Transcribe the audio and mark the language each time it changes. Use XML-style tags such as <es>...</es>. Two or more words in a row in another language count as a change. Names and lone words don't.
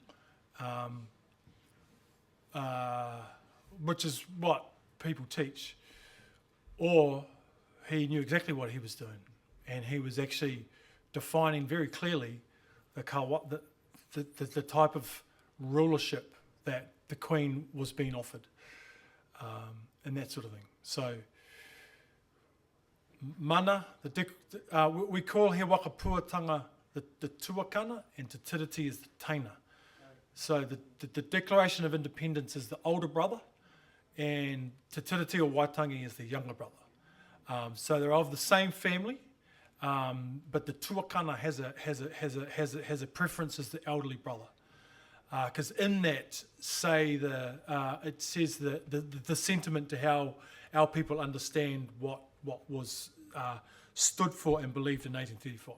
<en>which is what people teach, or he knew exactly what he was doing, and he was actually defining very clearly the type of rulership that the Queen was being offered, and that sort of thing. So, mana, we call</en> <mi>he wakapuatanga</mi> <en>the tuakana, and</en> <mi>te tiriti</mi> <en>is the taina. So the Declaration of Independence is the older brother, and</en> <mi>te tiriti</mi> <en>or waitangi is the younger brother. So they're of the same family, but the tuakana has a preference as the elderly brother, because in that it says the sentiment to how our people understand what was stood for and believed in 1835.</en>